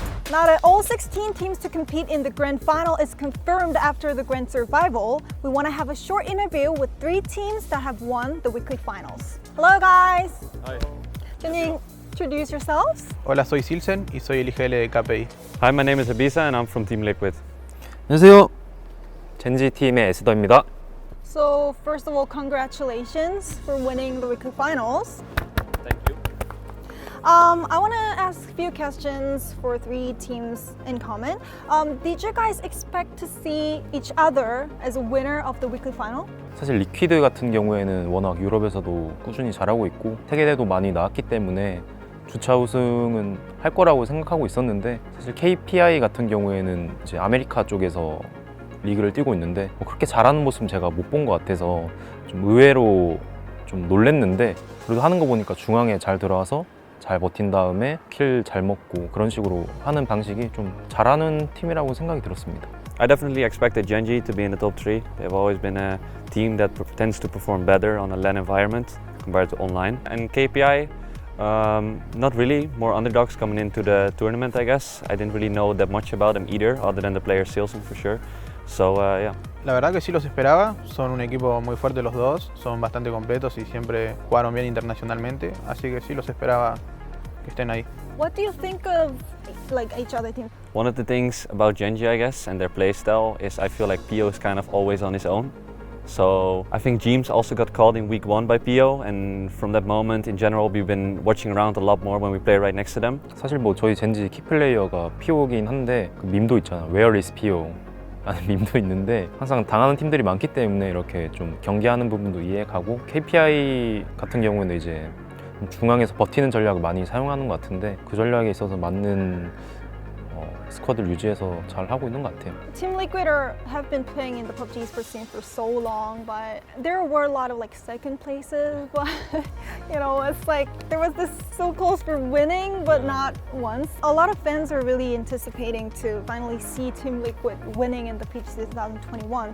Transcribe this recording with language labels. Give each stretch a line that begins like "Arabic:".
English: Now that all 16 teams to compete in the grand final is confirmed after the grand survival, we want to have a short interview with 3 teams that have won the weekly finals. Hello guys! Hi. Can you introduce yourselves?
Spanish: Hola, soy Silsen y soy el IGL de KPI.
English: Hi, my name is Abisa and I'm from Team Liquid.
Korean: 안녕하세요. Gen.G 팀의 에스더입니다.
English: So first of all, congratulations for winning the weekly finals. Thank you. I want to ask a few questions for 3 teams in common. Did you guys expect to see each other as a winner of the weekly final?
Korean: 사실 리퀴드 같은 경우에는 워낙 유럽에서도 꾸준히 잘하고 있고 세계대도 많이 나왔기 때문에 주차 우승은 할 거라고 생각하고 있었는데 사실 KPI 같은 경우에는 이제 아메리카 쪽에서 리그를 뛰고 있는데 그렇게 잘하는 모습은 제가 못 본 것 같아서 좀 의외로 좀 놀랬는데 그래도 하는 거 보니까 중앙에 잘 들어와서 잘 버틴 다음에 킬 잘 먹고 그런 식으로 하는 방식이 좀 잘하는 팀이라고 생각이 들었습니다.
English: I definitely expected Gen.G to be in the top 3. They've always been a team that tends to perform better on a LAN environment compared to online. And KPI, not really. More underdogs coming into the tournament, I guess. I didn't really know that much about them either, other than the player Silson for sure. So, yeah.
Spanish: La verdad que sí los esperaba, son un equipo muy fuerte los dos, son bastante completos y siempre jugaron bien internacionalmente, así que sí los esperaba que estén ahí.
English: What do you think of each other team? One of the things about Gen.G, I guess, and their playstyle is I feel like PO is kind of always on his own. So I think James also got called in week 1 by PO, and from that moment in general we've been watching around a lot more when we play right next to them.
Korean: 사실 뭐 저희 Gen.G 키플레이어가 PO긴 한데 그 밈도 있잖아.
English: Where is PO?
Korean: 라는 밈도 있는데 항상 당하는 팀들이 많기 때문에 이렇게 좀 경계하는 부분도 이해가고 KPI 같은 경우는 이제 중앙에서 버티는 전략을 많이 사용하는 것 같은데 그 전략에 있어서 맞는 스쿼드를 유지해서 잘 하고 있는 것 같아요.
English: Team Liquid have been playing in the PUBG Esports scene for so long, but there were a lot of second places. But you know, it's like there was this so close for winning, but not once. A lot of fans are really anticipating to finally see Team Liquid winning in the PGC 2021.